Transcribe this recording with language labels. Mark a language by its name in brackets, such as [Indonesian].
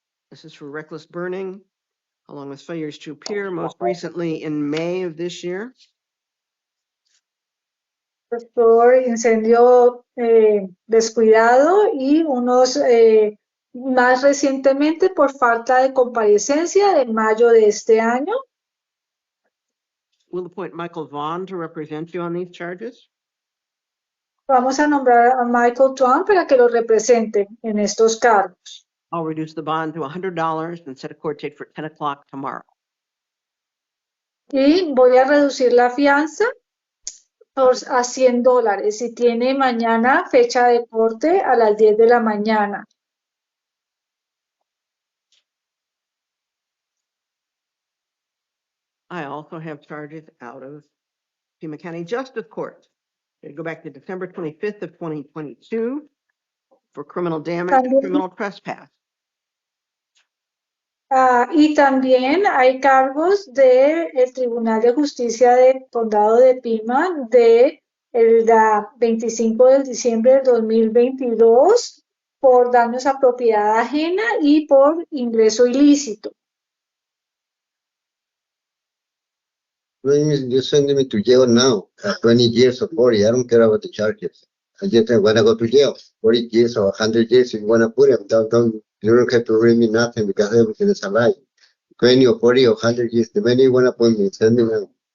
[English] This is for reckless burning, along with failures to appear, most recently in May of this year. [Spanish] Por incendio descuidado y unos más recientemente por falta de comparecencia de mayo de este año. [English] We'll appoint Michael Vaughn to represent you on these charges. [Spanish] Vamos a nombrar a Michael Tuan para que lo represente en estos cargos. [English] I'll reduce the bond to $100 and set a court date for 10 o'clock tomorrow. [Spanish] Y voy a reducir la fianza a $100 y tiene mañana fecha de corte a las 10 de la mañana. [English] I also have charges out of Pima County Justice Court. They go back to December 25th of 2022 for criminal damage and [Spanish] También- [English] criminal trespass. [Spanish] Y también hay cargos del Tribunal de Justicia del Condado de Pima de el 25 de diciembre del 2022 por daños a propiedad ajena y por ingreso ilícito. [English] You're sending me to jail now, 20 years or 40. I don't care about the charges. I just want to go to jail, 40 years or 100 years if you want to put it. You don't have to read me nothing because everything is a lie. 20 or 40 or 100 years, the minute you want to put me, send me now.